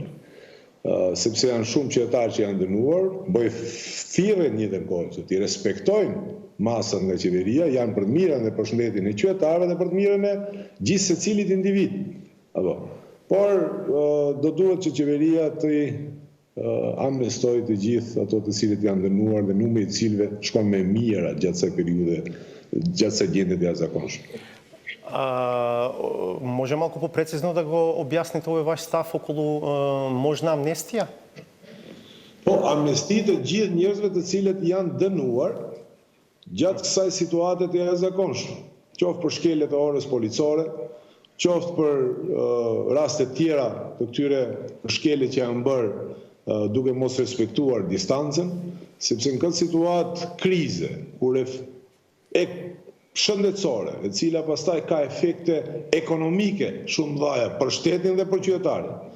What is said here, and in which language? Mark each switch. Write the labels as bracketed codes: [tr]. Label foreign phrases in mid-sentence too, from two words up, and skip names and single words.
[sq] Sepse janë shumë qytetarë që janë dënuar, bëj thirrje në njëjtën kohë që t'i respektojnë masën nga qeveria, janë për të mirën dhe përshëndetjen e qytetarëve dhe për të mirën e gjithë secilit individ. Por do duhet që qeveria të amnestoj të gjithë ato të cilët janë dënuar dhe numri i cilëve shkon më mirë gjatë kësaj periudhe, gjatë kësaj gjendje të jashtëzakonshme. [mk] Може малку попрецизно да го објасните овој ваш став околу можна амнестија? [sq] Po, amnesti të gjithë njerëzve të cilët janë dënuar gjatë kësaj situate të jashtëzakonshme, qoftë për shkelje të orës policore, qoftë për raste tjera të këtyre shkelje që janë bërë duke mos respektuar distancën, sepse në këtë situatë krize, kur e shëndetësore, e cila pastaj ka efekte ekonomike shumë dhaja për shtetin dhe për qytetarët.